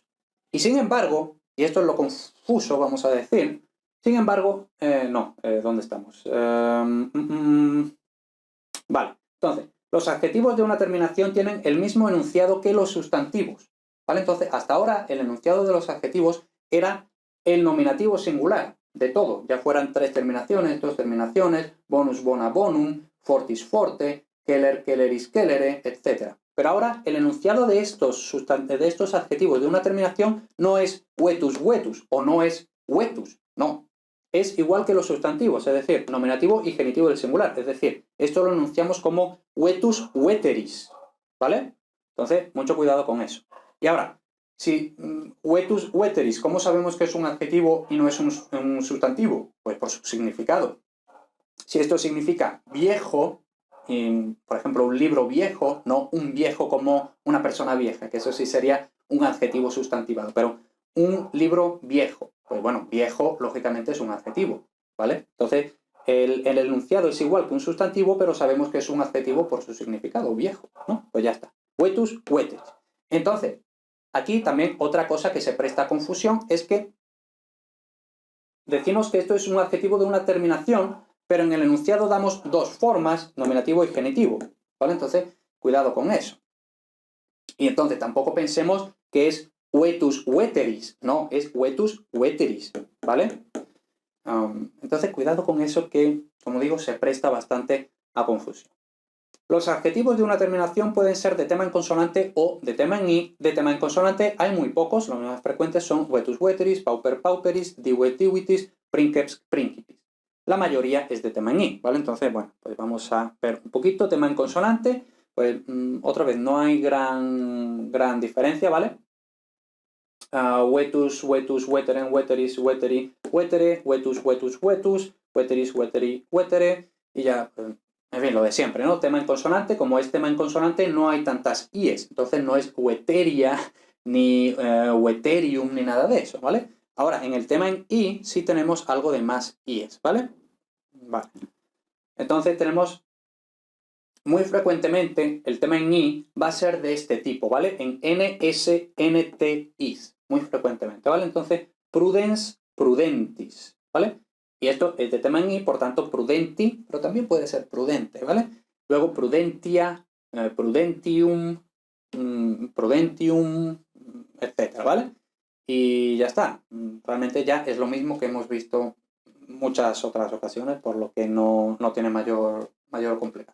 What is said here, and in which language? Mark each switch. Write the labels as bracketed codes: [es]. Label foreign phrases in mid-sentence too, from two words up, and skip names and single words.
[es] Y sin embargo, y esto es lo confuso, vamos a decir, sin embargo, ¿dónde estamos? Vale, entonces, Los adjetivos de una terminación tienen el mismo enunciado que los sustantivos, ¿vale? Entonces, hasta ahora el enunciado de los adjetivos era el nominativo singular de todo, ya fueran 3 terminaciones, 2 terminaciones, [la] bonus, bona, bonum, fortis, forte, keller, kelleris, kellere, [es] etc. Pero ahora el enunciado de estos adjetivos de una terminación no es [la] vetus, vetus, [es] o no es vetus, no. Es igual que los sustantivos, es decir, nominativo y genitivo del singular. Es decir, esto lo enunciamos como [la] vetus, veteris, [es] ¿vale? Entonces, mucho cuidado con eso. Y ahora, si [la] vetus, veteris, [es] ¿cómo sabemos que es un adjetivo y no es un sustantivo? Pues por su significado. Si esto significa viejo, por ejemplo, un libro viejo, no un viejo como una persona vieja, que eso sí sería un adjetivo sustantivado, pero un libro viejo. Pues bueno, viejo, lógicamente, es un adjetivo, ¿vale? Entonces, el enunciado es igual que un sustantivo, pero sabemos que es un adjetivo por su significado, viejo, ¿no? Pues ya está. [la] Vetus, veteris. [es] Entonces, aquí también otra cosa que se presta a confusión es que decimos que esto es un adjetivo de una terminación, pero en el enunciado damos dos formas, nominativo y genitivo, ¿vale? Entonces, cuidado con eso. Y entonces tampoco pensemos que es [la] vetus veteris, [es] no, es [la] vetus veteris, [es] ¿vale? Entonces, cuidado con eso que, como digo, se presta bastante a confusión. Los adjetivos de una terminación pueden ser de tema en consonante o de tema en i. De tema en consonante hay muy pocos, los más frecuentes son [la] vetus veteris, pauper pauperis, divet divitis, princeps principis. [es] La mayoría es de tema en i, ¿vale? Entonces, bueno, pues vamos a ver un poquito tema en consonante. Pues otra vez, no hay gran diferencia, ¿vale? [la] Vetus, vetus, veteren, veteris, veteri, vetere, vetus, vetus, vetus, veteris, veteri, vetere, [es] y ya, en fin, lo de siempre, ¿no? Tema en consonante, como es tema en consonante, no hay tantas ies, entonces no es veteria, ni veterium, ni nada de eso, ¿vale? Ahora, en el tema en i sí tenemos algo de más ies, ¿vale? Vale. Entonces tenemos muy frecuentemente el tema en i va a ser de este tipo, ¿vale? En n, s, n, t, is, muy frecuentemente, ¿vale? Entonces, [la] prudens, prudentis, [es] ¿vale? Y esto es de tema en i, por tanto, prudenti, pero también puede ser prudente, ¿vale? Luego, [la] prudentia, prudentium, prudentium, [es] etcétera, ¿vale? Y ya está. Realmente ya es lo mismo que hemos visto muchas otras ocasiones, por lo que no tiene mayor complicación.